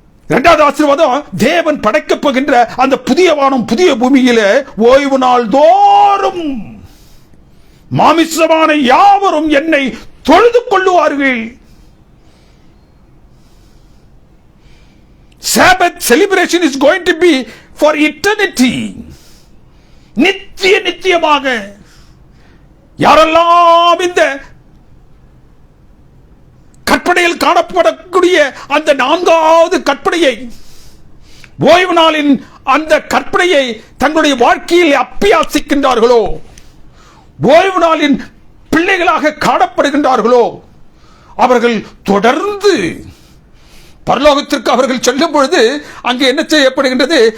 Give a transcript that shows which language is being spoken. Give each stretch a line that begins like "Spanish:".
Tamil: 2வது ஆசீர்வாதம், தேவன் படைக்கப் போகின்ற அந்த புதிய வானம் புதிய பூமியில ஓய்வு நாள் தோறும் மாமிசமான யாவரும் என்னை தொழுது கொள்ளுவார்கள்.
English: Sabbath celebration is going to be for eternity.
Tamil: நித்தியமாக யாரெல்லாம் இந்த கற்பனையில் காணப்படக்கூடிய அந்த 4வது கற்பனையை, ஓய்வு நாளின் அந்த கற்பனையை தங்களுடைய வாழ்க்கையில் அப்பியாசிக்கின்றார்களோ, ஓய்வு நாளின் பிள்ளைகளாக காணப்படுகின்றார்களோ, அவர்கள் தொடர்ந்து பரலோகத்திற்கு அவர்கள் செல்லும் பொழுது அங்கு என்ன செய்யப்படுகின்றது?